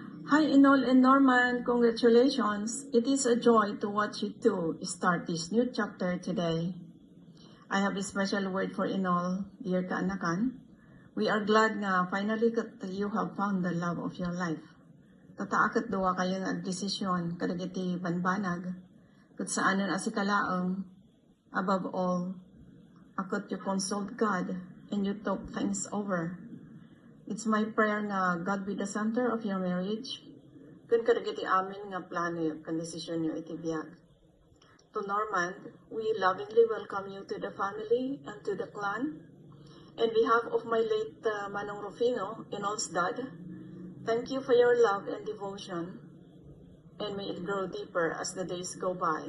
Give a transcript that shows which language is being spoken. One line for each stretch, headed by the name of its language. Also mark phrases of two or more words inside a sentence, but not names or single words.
English: Hi Inol and Norman, congratulations. It is a joy to watch you two start this new chapter today. I have a special word for Inol, dear kaanakan. We are glad nga finally that you have found the love of your life.
Iloko: Tataakat duwa kayo nga desisyon kadagiti banbanag, kat saanon asikalaang,
English: above all, akot you consult God and you talk things over. It's my prayer nga God be the center of your marriage.
Iloko: Kun kadagiti amin nga plano kan desisyon nyo itibiyag.
English: To Norman, we lovingly welcome you to the family and to the clan. On behalf of my late Manong Rufino, Inol's dad, thank you for your love and devotion, and may it grow deeper as the days go by.